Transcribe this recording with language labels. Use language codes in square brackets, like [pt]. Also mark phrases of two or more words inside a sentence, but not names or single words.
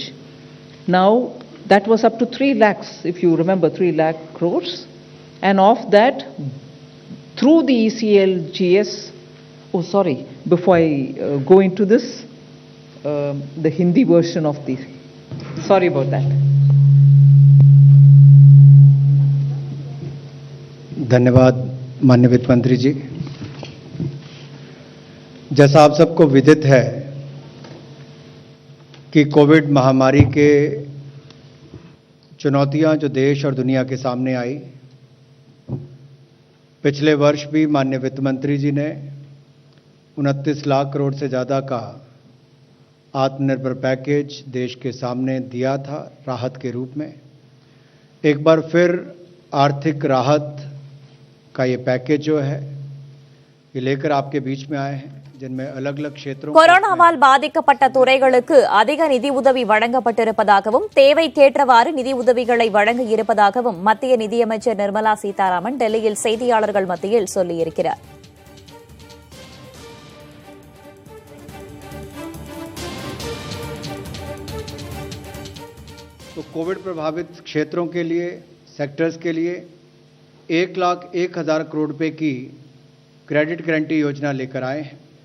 [en] Now that was up to 3 lakhs, if you remember, 3 lakh crores. And of that, through the ECLGS, before I go into this, the Hindi version of the, sorry about that. [hi] धन्यवाद माननीय वित्त मंत्री जी। जैसा आप सबको विदित है कि कोविड महामारी के चुनौतियां जो देश और दुनिया के सामने आई, पिछले वर्ष भी माननीय वित्त मंत्री जी ने 29 लाख करोड़ से ज़्यादा का आत्मनिर्भर पैकेज देश के सामने दिया था राहत के रूप में। एक बार फिर आर्थिक राहत का ये पैकेज जो है ये लेकर आपके बीच में आए हैं, जिनमें अलग-अलग क्षेत्रों [ta] கொரோனாவால் பாதிக்கப்பட்ட துறைகளுக்கு அதிக நிதி உதவி வழங்கப்பட்டிருப்பதாகவும் தேவைக்கேற்றவாறு நிதி உதவிகளை வழங்க இருப்பதாகவும் மத்திய நிதியமைச்சர் நிர்மலா சீதாராமன் டெல்லியில் செய்தியாளர்கள் மத்தியில் சொல்லியிருக்கிறார். [hi] तो कोविड प्रभावित क्षेत्रों के लिए, सेक्टर्स के लिए 1,01,000 करोड़ रुपए की [en] credit guarantee [hi] योजना लेकर आए हैं।